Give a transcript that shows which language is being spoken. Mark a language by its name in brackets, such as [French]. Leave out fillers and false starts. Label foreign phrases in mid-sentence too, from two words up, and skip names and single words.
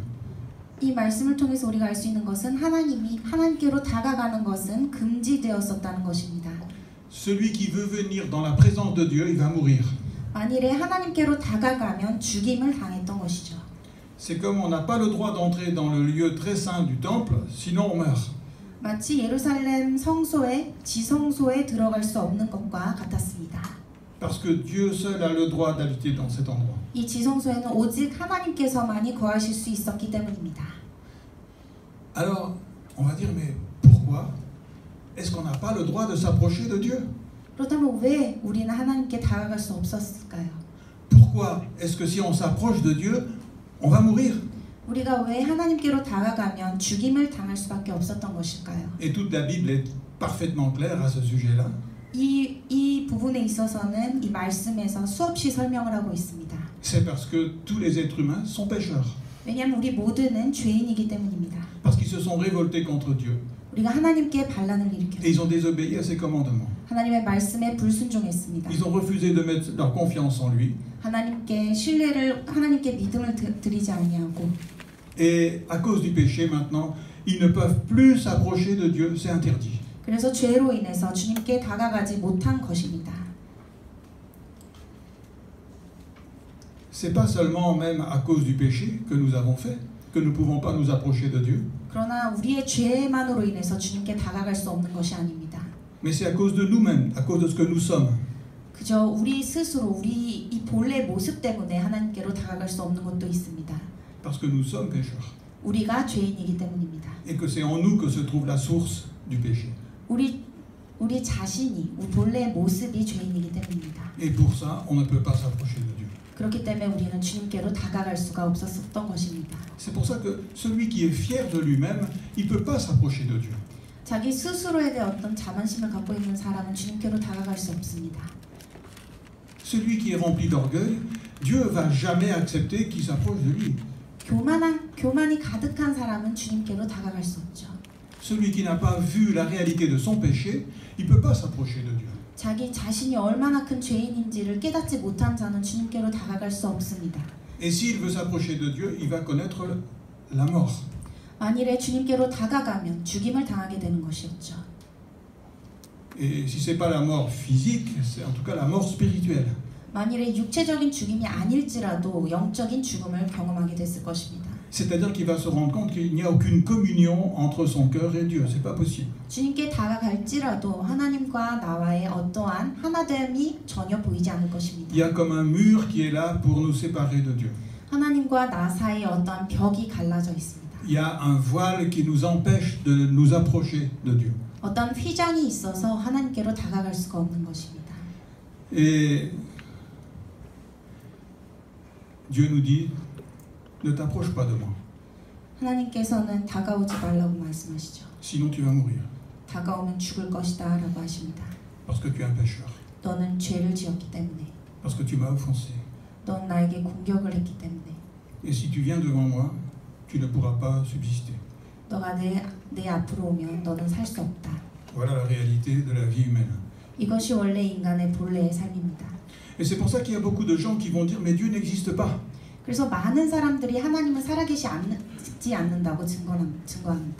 [Korean] 이 말씀을 통해서 우리가 알 수 있는 것은 하나님께로 다가가는 것은 금지되었었다는 것입니다. [French] Celui qui veut venir dans la présence de Dieu, il va mourir. [Korean] 만일에 하나님께로 다가가면 죽임을 당했던 것이죠. [French] C'est comme on n'a pas le droit d'entrer dans le lieu très saint du temple, sinon on meurt. [Korean] 마치 예루살렘 성소의 지성소에 들어갈 수 없는 것과 같았습니다. [French] Parce que Dieu seul a le droit d'habiter dans cet endroit. [Korean] 이 지성소에는 오직 하나님께서만이 거하실 수 있었기 때문입니다. [French] Alors, on va dire, mais pourquoi est-ce qu'on n'a pas le droit de s'approcher de Dieu? [Korean] 그렇다면 왜 우리는 하나님께 다가갈 수 없었을까요? [French] Pourquoi est-ce que si on s'approche de Dieu, on va mourir? [Korean] 우리가 왜 하나님께로 다가가면 죽임을 당할 수밖에 없었던 것일까요? [French] Et toute la Bible est parfaitement claire à ce sujet-là. [Korean] 이 부분에 있어서는 이 말씀에서 수없이 설명을 하고 있습니다. [French] C'est parce que tous les êtres humains sont pécheurs. [Korean] 왜냐하면 우리 모두는 죄인이기 때문입니다. [French] Parce qu'ils se sont révoltés contre Dieu. [Korean] 우리가 하나님께 반란을 Et 일으켰습니다. [French] ils ont désobéi à ses commandements. [Korean] 하나님의 말씀에 불순종했습니다. [French] Ils ont refusé de mettre leur confiance en lui. [Korean] 하나님께 믿음을 드리지 아니하고. [French] Et à cause du péché maintenant, ils ne peuvent plus s'approcher de Dieu, c'est interdit. [Korean] 그래서 죄로 인해서 주님께 다가가지 못한 것입니다. [French] C'est pas seulement même à cause du péché que nous avons fait que nous ne pouvons pas nous approcher de Dieu. [Korean] 그러나 우리의 죄만으로 인해서 주님께 다가갈 수 없는 것이 아닙니다. [French] Mais c'est à cause de nous-mêmes, à cause de ce que nous sommes. [Korean] 그저 우리 스스로 우리 이 본래 모습 때문에 하나님께로 다가갈 수 없는 것도 있습니다. [French] Parce que nous sommes pécheurs. [Korean] 우리가 죄인이기 때문입니다. [French] Et que c'est en nous que se trouve la source du péché. [Korean] 우리 자신이 우리 본래의 모습이 죄인이기 때문입니다. [French] Et pour ça, on ne peut pas s'approcher de Dieu. [Korean] 그렇기 때문에 우리는 주님께로 다가갈 수가 없었던 것입니다. [French] C'est pour ça que celui qui est fier de lui-même, il ne peut pas s'approcher de Dieu. [Korean] 자기 스스로에 대해 어떤 자만심을 갖고 있는 사람은 주님께로 다가갈 수 없습니다. [French] Celui qui est rempli d'orgueil, Dieu ne va jamais accepter qu'il s'approche de lui. [Korean] 교만이 가득한 사람은 주님께로 다가갈 수 없죠. [French] Celui qui n'a pas vu la réalité de son péché, il ne peut pas s'approcher de Dieu. [Korean] 자기 자신이 얼마나 큰 죄인인지를 깨닫지 못한 자는 주님께로 다가갈 수 없습니다. [French] Et s'il veut s'approcher de Dieu, il va connaître la mort. [Korean] 만일에 주님께로 다가가면 죽임을 당하게 되는 것이었죠. [French] Et si ce n'est pas la mort physique, c'est en tout cas la mort spirituelle. [Korean] 만일에 육체적인 죽임이 아닐지라도 영적인 죽음을 경험하게 됐을 것입니다. [French] C'est-à-dire qu'il va se rendre compte qu'il n'y a aucune communion entre son cœur et Dieu. C'est pas possible. [Korean] 주님께 다가갈지라도 하나님과 나와의 어떠한 하나됨이 전혀 보이지 않을 것입니다. [French] Il y a comme un mur qui est là pour nous séparer de Dieu. [Korean] 하나님과 나 사이에 어떠한 벽이 갈라져 있습니다. [French] Il y a un voile qui nous empêche de nous approcher de Dieu. [Korean] 어떤 휘장이 있어서 하나님께로 다가갈 수가 없는 것입니다. [French] Et Dieu nous dit, ne t'approche pas de moi, [Korean] 하나님께서는 다가오지 말라고 말씀하시죠. [French] sinon tu vas mourir, [Korean] 다가오면 죽을 것이다 라고 하십니다. [French] parce que tu es un pécheur, [Korean] 너는 죄를 지었기 때문에, [French] parce que tu m'as offensé. [Korean] 넌 나에게 공격을 했기 때문에, [French] Et si tu viens devant moi, tu ne pourras pas subsister. [Korean] 너가 내 앞으로 오면 너는 살 수 없다. [French] Voilà la réalité de la vie humaine. [Korean] 이것이 원래 인간의 본래의 삶입니다. [French] Et c'est pour ça qu'il y a beaucoup de gens qui vont dire, mais Dieu n'existe pas. [Korean] 그래서 많은 사람들이 하나님은 살아계시지 않는다고 증거합니다.